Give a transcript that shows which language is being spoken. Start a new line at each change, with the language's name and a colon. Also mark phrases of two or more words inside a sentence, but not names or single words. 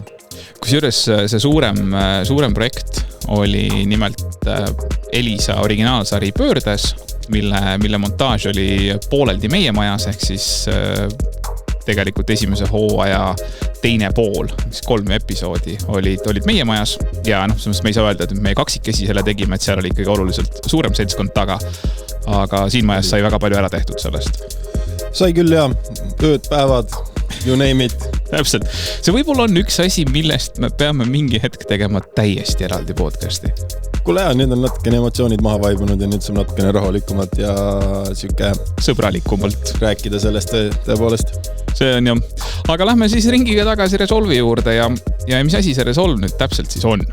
Estonian: Kusjuures see suurem projekt oli nimelt Elisa originaalsari Pöördes, mille montaaž oli pooleldi meie majas, ehk siis tegelikult esimese hooaja teine pool, 3 episoodi olid meie majas ja me ei saa öelda, et meie kaksikesi selle tegime, et seal oli ikkagi oluliselt suurem seltskond taga, aga siin majas sai väga palju ära tehtud sellest. Sai küll ja ööd, päevad,
English: you name it.
Estonian: Täpselt. See võib-olla on üks asi, millest me peame mingi hetk tegema täiesti eraldi podcasti. Kuule ja, nüüd on natukene emotsioonid maha vaibunud ja nüüd saab natukene rahulikumalt ja siuke sõbralikumalt rääkida sellest tõepoolest. See on jah. Aga lähme siis ringiga tagasi Resolve'i juurde ja mis asi see Resolve nüüd täpselt siis on?